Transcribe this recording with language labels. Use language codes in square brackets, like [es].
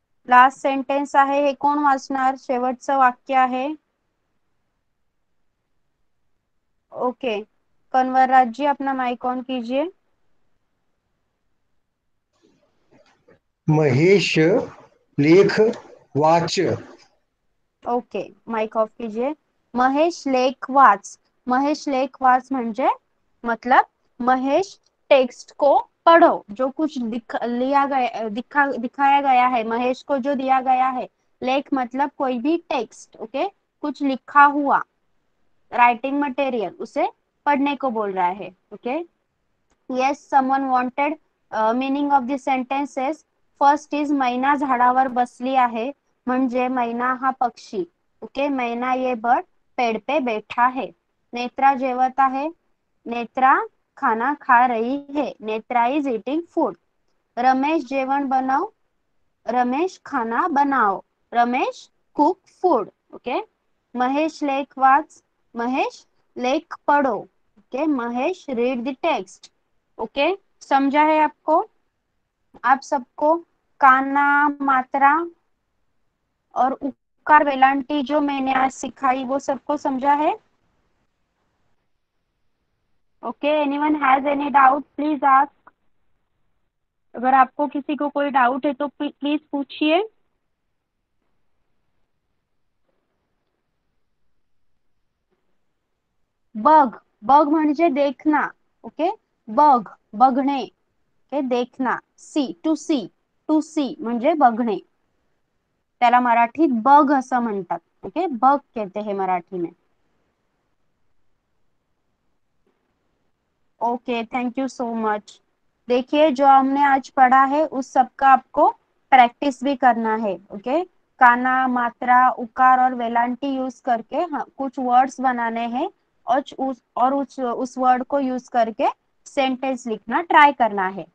[en] last sentence [mr] आहे, हे कोण वाचणार? शेवटचं वाक्य आहे. [hi] ओके, कन्वरराज जी अपना माइक ऑन कीजिए. [mr] महेश लेख वाच. [hi] ओके, माइक ऑफ कीजिए. [mr] महेश लेख वाच. महेश लेख वाच म्हणजे [hi] मतलब महेश टेक्स्ट को पढ़ो. जो कुछ दिखाया गया है, महेश को जो दिया गया है. लेख मतलब कोई भी टेक्स्ट. ओके, कुछ लिखा हुआ राइटिंग मटेरियल, उसे पढ़ने को बोल रहा है. [en] Okay, yes, someone wanted meaning of this sentences. First is [mr] मैना झाडावर बसली आहे म्हणजे मैना हा पक्षी. [hi] ओके, मैना ये बर्ड पेड़ पे बैठा है. [mr] नेत्रा जेवत आहे. [hi] नेत्रा खाना खा रही है. [en] Netra is eating food. [mr] Ramesh जेवण बनव. [hi] रमेश खाना बनाओ. [en] Ramesh cook food. [mr] Okay, Mahesh लेख वाच. [hi] महेश लेख पढ़ो. [en] Okay, Mahesh read the text. Okay, [hi] समझा है आपको? आप सबको काना, मात्रा और उकार वेलांटी जो मैंने आज सिखाई वो सबको समझा है? Okay, [en] Anyone has any doubt please ask. [hi] अगर आपको किसी को कोई डाउट है तो प्लीज पूछिए. [mr] बग, बग म्हणजे देखना. ओके, बग बघणे. [en] Okay, देखना. See, to see. To see म्हणजे बघणे. [mr] त्याला मराठीत बघ असं म्हणतात. [hi] ओके, बघ कहते हैं मराठी में. Okay, [en] Thank you so much. [hi] देखिए, जो हमने आज पढ़ा है उस सब का आपको प्रैक्टिस भी करना है. ओके, काना, मात्रा, उकार और वेलांटी यूज करके कुछ वर्ड्स बनाने हैं और उस वर्ड को यूज करके सेंटेंस लिखना ट्राई करना है।